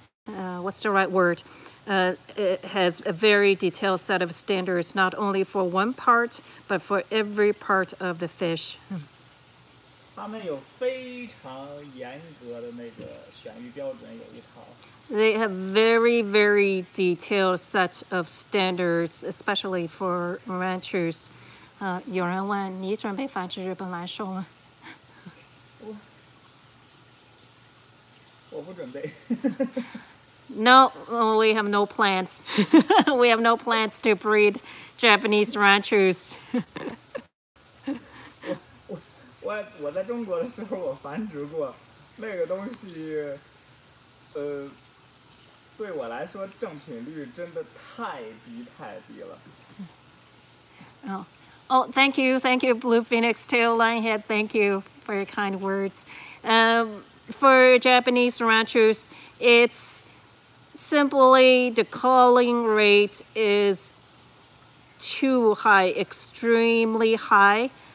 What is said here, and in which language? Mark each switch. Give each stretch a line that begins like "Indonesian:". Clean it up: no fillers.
English: What's the right word? It has a very detailed set of standards, not only for one part, but for every part of the fish.
Chinese: 他们有非常严格的那个选育标准，有一套。
English: They have very, very detailed set of standards, especially for ranchers.
Chinese: 有人问你准备繁殖日本蓝兽吗？我不准备。
English: No, we have no plans. We have no plans to breed Japanese ranchers.
Chinese: 我在中国的时候，我繁殖过那个东西，对我来说正品率真的太低了。
English: Oh, thank you, Blue Phoenix Tail Lionhead. Thank you for your kind words. For Japanese ranchers, it's simply the culling rate is too high, extremely high.